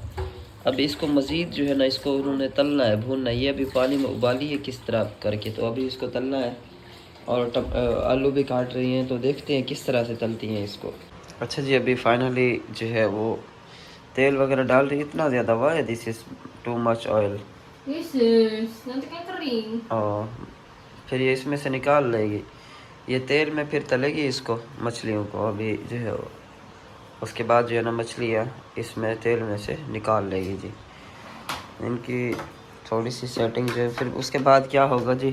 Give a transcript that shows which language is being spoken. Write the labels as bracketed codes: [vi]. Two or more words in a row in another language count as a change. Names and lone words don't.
[ur] اب اس کو مزید جو ہے نا اس کو انہوں نے تلنا ہے، بھوننا ہے. یہ ابھی پانی میں ابالی ہے کس طرح کر کے، تو ابھی اس کو تلنا ہے. اور آلو بھی کاٹ رہی ہیں، تو دیکھتے ہیں کس طرح سے تلتی ہیں اس کو. اچھا جی، ابھی فائنلی جو ہے وہ تیل وغیرہ ڈال رہی ہے. اتنا زیادہ ہوا ہے, [en] this is too much oil. [id] nanti kan kering. [ur] اور پھر یہ اس میں سے نکال لے گی، یہ تیل میں پھر تلے گی اس کو مچھلیوں کو. ابھی جو ہے اس کے بعد جو ہے نا مچھلیاں اس میں تیل میں سے نکال لے گی جی. ان کی تھوڑی سی سیٹنگ جو ہے، پھر اس کے بعد کیا ہوگا جی.